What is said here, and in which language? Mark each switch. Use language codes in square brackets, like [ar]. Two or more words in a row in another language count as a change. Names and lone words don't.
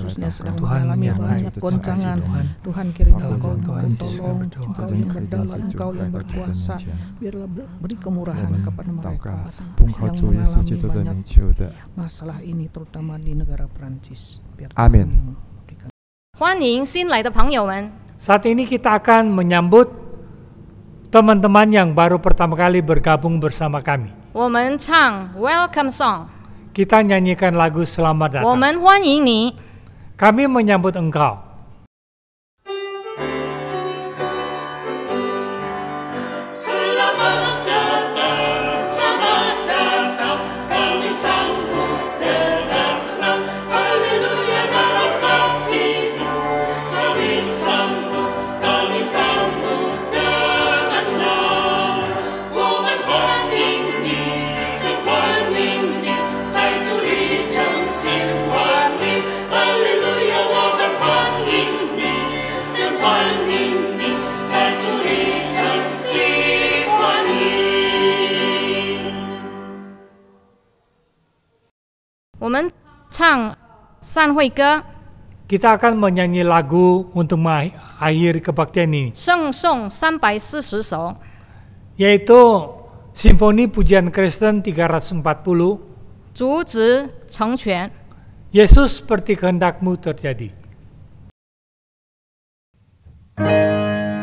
[id] khususnya sedang Tuhan mengalami banyak goncangan. Tuhan kiranya Engkau tolong, Engkau yang berdaulat, Engkau yang berkuasa, biarlah beri kemurahan kepada mereka yang mengalami banyak masalah ini terutama di negara Prancis. Amin. [zh] 欢迎新来的朋友们。 [id] Saat ini kita akan menyambut teman-teman yang baru pertama kali bergabung bersama kami. [zh] 我们唱 Welcome Song， [id] Kita nyanyikan lagu Selamat [zh] 我 [id] Datang. [zh] 们欢迎你。 [id] Kami menyambut engkau. Selamat datang, selamat datang, kami sambut dengan senang. Haleluya dalam kasih-Mu, kami sambut dengan senang. [zh] 我们欢迎你，真欢迎你，在主里诚心欢迎。Haleluya， 我们欢迎你，真欢迎你，在主里诚心。我们唱散会歌， [id] Kita akan menyanyi lagu untuk mengakhiri kebaktian ini, [zh] 圣颂340首， [id] yaitu Simfoni Pujian Kristen 340, [zh] 主旨成全。 [id] Yesus seperti kehendak-Mu terjadi.